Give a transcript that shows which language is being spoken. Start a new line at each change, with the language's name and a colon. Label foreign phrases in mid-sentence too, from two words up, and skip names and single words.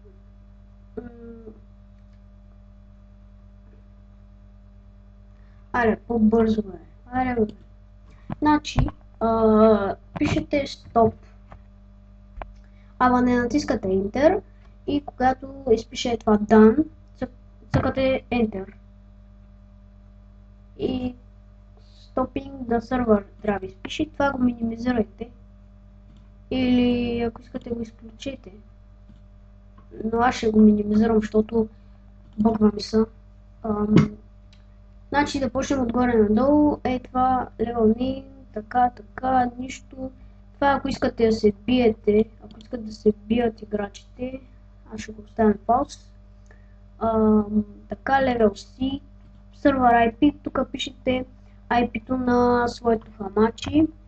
Bulgarian: Аре, по-бързо е. Аре, бе. Значи, пишете стоп. Ама не натискате Enter и когато изпише това done, цъкате Enter. И
English: Stopping the server
Bulgarian: трябва да изпише, това го минимизирайте. Или ако искате го изключите. Но аз ще го минимизирам, защото бъгва ми са. Значи да почнем отгоре надолу. Това
English: level name,
Bulgarian: така, нищо. Това ако искате да се биете, ако искате да се бият играчите, аз ще го оставям пауз. Така,
English: level C, server IP,
Bulgarian: тук пишете IP-то на своето хамачи.